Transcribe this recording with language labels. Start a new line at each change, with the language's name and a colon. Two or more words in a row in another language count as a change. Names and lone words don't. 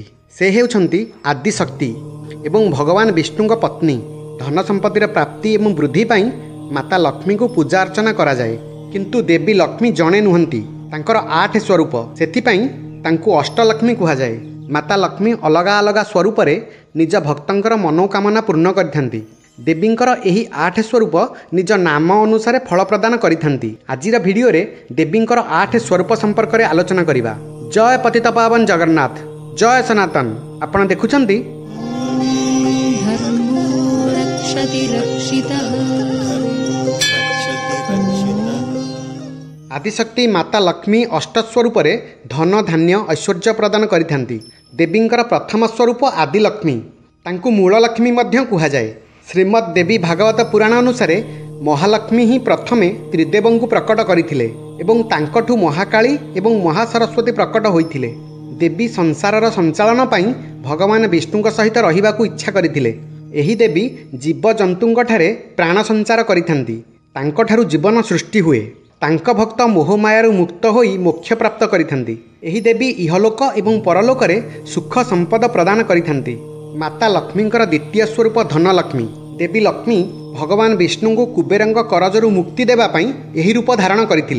Odia: ସେ ହେଉଛନ୍ତି ଆଦିଶକ୍ତି ଏବଂ ଭଗବାନ ବିଷ୍ଣୁ ପତ୍ନୀ। ଧନ ସମ୍ପତ୍ତିର ପ୍ରାପ୍ତି ଏବଂ ବୃଦ୍ଧି ପାଇଁ ମାତା ଲକ୍ଷ୍ମୀଙ୍କୁ ପୂଜା ଅର୍ଚ୍ଚନା କରାଯାଏ। କିନ୍ତୁ ଦେବୀ ଲକ୍ଷ୍ମୀ ଜଣେ ନୁହନ୍ତି, ତାଙ୍କର 8 ସ୍ୱରୂପ, ସେଥିପାଇଁ ତାଙ୍କୁ ଅଷ୍ଟଲକ୍ଷ୍ମୀ କୁହାଯାଏ। ମାତା ଲକ୍ଷ୍ମୀ ଅଲଗା ଅଲଗା ସ୍ୱରୂପ ନିଜ ଭକ୍ତଙ୍କର ମନୋକାମନା ପୂର୍ଣ୍ଣ କରିଥାନ୍ତି। ଦେବୀଙ୍କର ଏହି 8 ସ୍ୱରୂପ ନିଜ ନାମ ଅନୁସାରେ ଫଳ ପ୍ରଦାନ କରିଥାନ୍ତି। ଆଜିର ଭିଡିଓ ରେ ଦେବୀଙ୍କର 8 ସ୍ୱରୂପ ସମ୍ପର୍କ ରେ ଆଲୋଚନା କରିବା। ଜୟ ପତିତପାବନ ଜଗନ୍ନାଥ, ଜୟ ସନାତନ। ଆପଣ ଦେଖୁଛନ୍ତି ଆଦିଶକ୍ତି ମାତା ଲକ୍ଷ୍ମୀ ଅଷ୍ଟସ୍ୱରୂପ ଧନ ଧାନ୍ୟ ଐଶ୍ୱର୍ଯ୍ୟ ପ୍ରଦାନ କରିଥାନ୍ତି। ଦେବୀଙ୍କର ପ୍ରଥମ ସ୍ୱରୂପ ଆଦିଲକ୍ଷ୍ମୀ, ତାଙ୍କୁ ମୂଳ ଲକ୍ଷ୍ମୀ ମଧ୍ୟ କୁହାଯାଏ। ଶ୍ରୀମଦ୍ ଦେବୀ ଭାଗବତ ପୁରାଣ ଅନୁସାରେ ମହାଲକ୍ଷ୍ମୀ ହିଁ ପ୍ରଥମେ ତ୍ରିଦେବଙ୍କୁ ପ୍ରକଟ କରିଥିଲେ ଏବଂ ତାଙ୍କଠୁ ମହାକାଳୀ ଏବଂ ମହାସରସ୍ୱତୀ ପ୍ରକଟ ହୋଇଥିଲେ। ଦେବୀ ସଂସାରର ସଞ୍ଚାଳନ ପାଇଁ ଭଗବାନ ବିଷ୍ଣୁଙ୍କ ସହିତ ରହିବାକୁ ଇଚ୍ଛା କରିଥିଲେ। ଏହି ଦେବୀ ଜୀବ ଜନ୍ତୁଙ୍କଠାରେ ପ୍ରାଣ ସଞ୍ଚାର କରିଥାନ୍ତି। ତାଙ୍କଠାରୁ ଜୀବନ ସୃଷ୍ଟି ହୁଏ। ତାଙ୍କ ଭକ୍ତ ମୋହମାୟାରୁ ମୁକ୍ତ ହୋଇ ମୋକ୍ଷ ପ୍ରାପ୍ତ କରିଥାନ୍ତି। ଏହି ଦେବୀ ଇହଲୋକ ଏବଂ ପରଲୋକ ରେ ସୁଖ ସମ୍ପଦ ପ୍ରଦାନ କରିଥାନ୍ତି। ମାତା ଲକ୍ଷ୍ମୀଙ୍କର ଦ୍ୱିତୀୟ ସ୍ୱରୂପ ଧନଲକ୍ଷ୍ମୀ। ଦେବୀ ଲକ୍ଷ୍ମୀ ଭଗବାନ ବିଷ୍ଣୁଙ୍କୁ କୁବେରଙ୍କ କରଜରୁ ମୁକ୍ତି ଦେବା ପାଇଁ ଏହି ରୂପ ଧାରଣ କରିଥିଲେ।